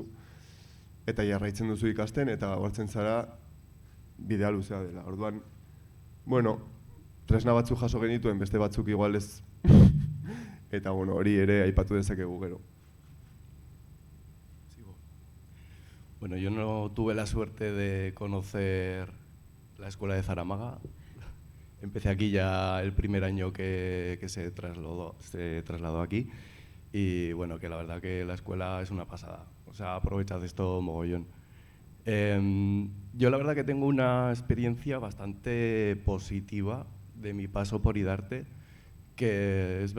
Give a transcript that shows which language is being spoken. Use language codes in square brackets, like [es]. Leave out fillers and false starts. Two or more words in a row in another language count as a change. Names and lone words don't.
[eu] Eta jarraitzen duzu ikasten, eta hartzen zara bidea luzea dela. Orduan, bueno, tresna batzuk jaso genituen, beste batzuk igual ez. Eta bueno, hori ere aipatu dezakegu gero. [es] Bueno, yo no tuve la suerte de conocer la escuela de Zaramaga. Empecé aquí ya el primer año que se trasladó aquí. Y bueno, que la verdad que la escuela es una pasada. O sea, aprovechad esto mogollón. Yo la verdad que tengo una experiencia bastante positiva de mi paso por IDARTE, que es